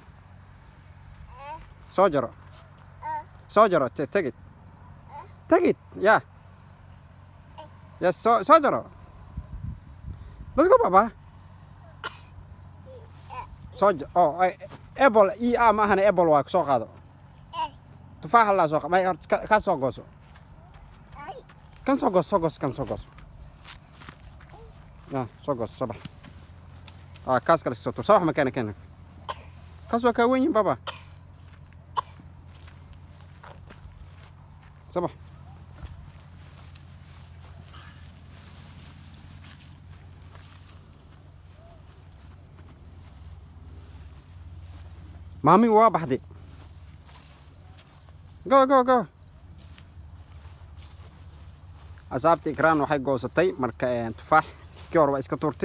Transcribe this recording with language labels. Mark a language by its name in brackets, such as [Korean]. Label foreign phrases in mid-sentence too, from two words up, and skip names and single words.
[English] Soldier, take it. Take it, yeah. Yes, soldier. Let's go, Papa. Soldier. Oh, apple. [Somali] Mahan apple wa so qado. Tufaax la soo qabay ka soo gooso. Kan soo gooso. Ya, soo gooso sabah. Kaas kale soo tur sabah ma keena. Kaas waa ka weyn baba. Sabah. Mami waa baxday. [English] Go. [Somali] Asxaabta Ikran waxay goosatay marka tufaax kii hore waa iska tuurtay.